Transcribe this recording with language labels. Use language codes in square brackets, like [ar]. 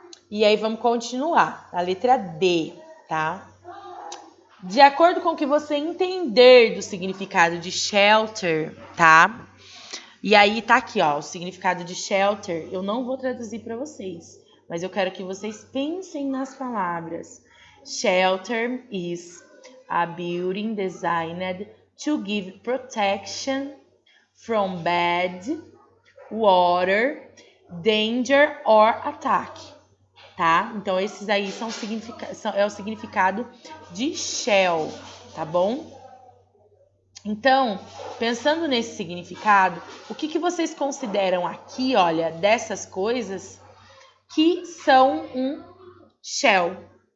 [pt] E aí vamos continuar. A letra D, tá? De acordo com o que você entender do significado de shelter, tá? E aí tá aqui, ó, o significado de shelter. Eu não vou traduzir para vocês, mas eu quero que vocês pensem nas palavras. [en] Shelter is a building designed to give protection from bad water, danger or attack, tá? [pt] Então, esses aí é o significado de shell, tá bom? Então, pensando nesse significado, o que vocês consideram aqui, olha, dessas coisas que são um shell?